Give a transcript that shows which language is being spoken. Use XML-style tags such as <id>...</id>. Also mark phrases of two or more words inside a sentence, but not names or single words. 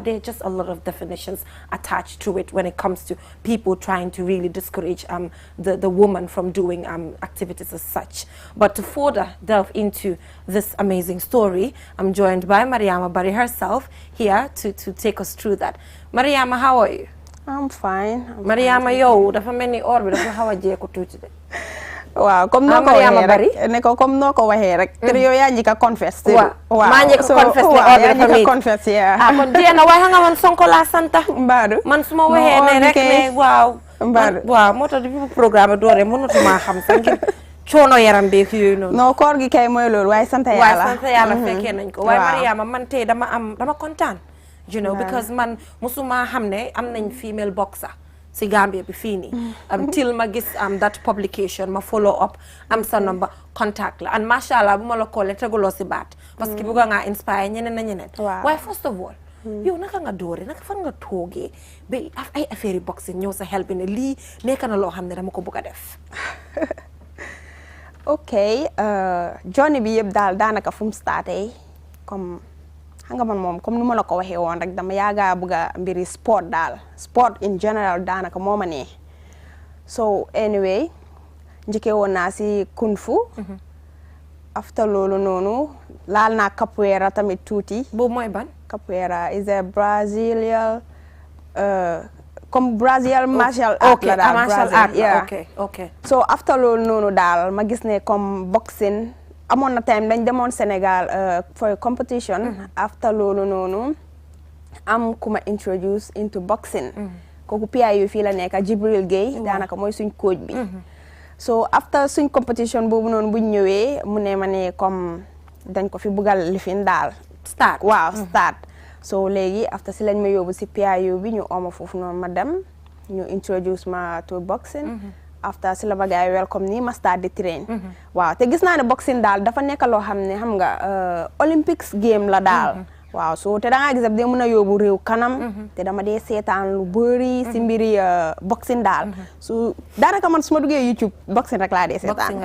<en>There are just a lot of definitions attached to it when it comes to people trying to really discourage the woman from doing activities as such. But to further delve into this amazing story, I'm joined by Mariama Barry herself here to take us through that. Mariama, how are you? I'm fine.</en> <wo>Mariama, yo, dafa melni or bi dafa xawa jeeku tuuti de. Waaw comme noo ko waxee rek ne ko comme noo ko waxee rek te yow yaa njëkk a confess waaw maa njëkk a confess ne or bi dafa confess kon jeena waaye xam nga man Sonko laa santa mbaadu man suma waxee ne rek ne waaw mbaadu waaw moo tax</wo> <fr>depuis programme</fr> <wo>doore mënatuma xam sax ngir coono yaram beek yooyu noonu non koor gi kay mooy loolu waaye sant yàlla fekkee nañ ko waaye Mariama man tey dama kontaan</wo> <en>you know because</en> <wo>man musuma xam ne am nañ</wo> <en>female boxer</en> <wo>si Gambia bi fii nii till ma gis</wo> <en>that publication</en> <wo>ma</wo> <en>follow up</en> <wo>am sa number contact la and mashallah bu ma la koolee teguloo si baat</wo> <fr>parce que</fr> <wo>bëgg nga inspire ñeneen na ñeneen waaye</wo> <en>first of all</en> <wo>yow naka nga doore naka fan nga toogee ba ay affaire yi boxing ñëw sa xel bi ne lii nekk na loo xam ne dama ko bëgg a def ok journey bi yëpp daal daanaka fu mu starté comme xam nga man moom comme ni ma la ko waxee woon rek dama yaaga bëgg a mbiri sport daal</wo> <en>sport in general</en> <wo>daanaka moo ma nee</wo> <en>so anyway</en> <wo>njëkkee woon naa si kung fu after loolu noonu laal naa capoeira tamit tuuti boobu mooy ban</wo> <en>capoeira is a Brazilian comme Brazilian martial art</en> <wo>la daal</wo> <en>martial art okay</en> <wo>so after loolu noonu daal ma gis ne comme boxing amoon na time dañ demoon Sénégal</wo> <en>for a competition</en> <wo>after loolu noonu am ku ma</wo> <en>introduce into boxing</en> <wo>kooku PIU fii la nekk Jibril Gueye daanaka mooy suñ coach bi so after suñ competition boobu noonu buñ ñëwee mu ne ma ne comme dañ ko fi buggal lifin daal start so léegi after si lañ ma yóbbu si PIU bi ñu ooma foofu noonu ma dem ñu introduce ma</wo> <en>to boxing</en> <wo>after si la ma gaay welcome nii ma start di train waaw te gis naa ne boxing daal dafa nekk loo xam ne xam nga</wo> <en>Olympics game</en> <wo>la daal waaw so te da ngaa gis dee mën a yóbbu réew kanam te dama dee seetaan lu bëri si mbiri boxing daal so daanaka man su ma duggee YouTube boxing rek laa dee seetaan</wo>